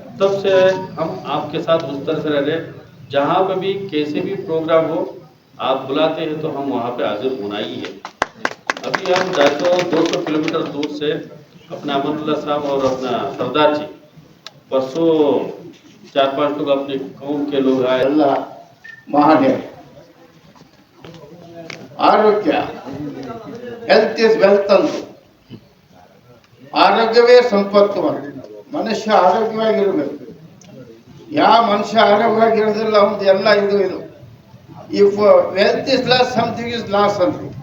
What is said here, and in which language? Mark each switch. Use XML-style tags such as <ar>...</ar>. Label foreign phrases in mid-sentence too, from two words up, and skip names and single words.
<hi>तब से हम आपके साथ उस तरह से रह रहे, जहाँ पे भी कैसे भी प्रोग्राम हो आप बुलाते हैं तो हम वहाँ पे हाजिर होना ही है। अभी हम 200 किलोमीटर दूर से अपना अमरुल्ला साहब और अपना सरदार जी परसों 4-5 लोग अपने कौम के लोग आए।</hi> <kn>ಎಲ್ಲ ಮಹಾದೇವ ಆರೋಗ್ಯ</kn> <en>health is wealth</en> <kn>ಅಂತ ಆರೋಗ್ಯವೇ ಸಂಪತ್ತು ಅಂತ ಮನುಷ್ಯ ಆರೋಗ್ಯವಾಗಿರಬೇಕು ಯಾವ ಮನುಷ್ಯ ಆರೋಗ್ಯವಾಗಿರೋದಿಲ್ಲ ಅವ್ನು ಎಲ್ಲ ಇದು</kn> <en>if wealth is loss something is loss</en> <kn>ಅಂತ</kn>